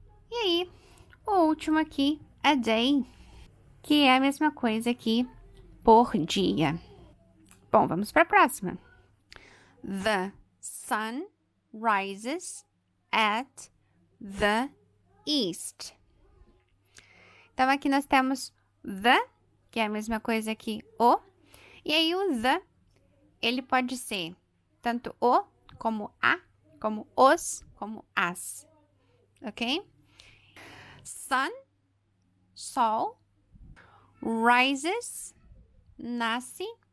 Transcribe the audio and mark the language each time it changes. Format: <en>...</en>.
<pt>E aí, o último aqui, a day, que é a mesma coisa aqui, por dia. Bom, vamos para a próxima.</pt> <en>The sun rises at the east.</en> <pt>Então, aqui nós temos the, que é a mesma coisa que o. E aí, o the, ele pode ser tanto o, como a, como os, como as. Ok? Sun, sol. Rises, nasce.</pt>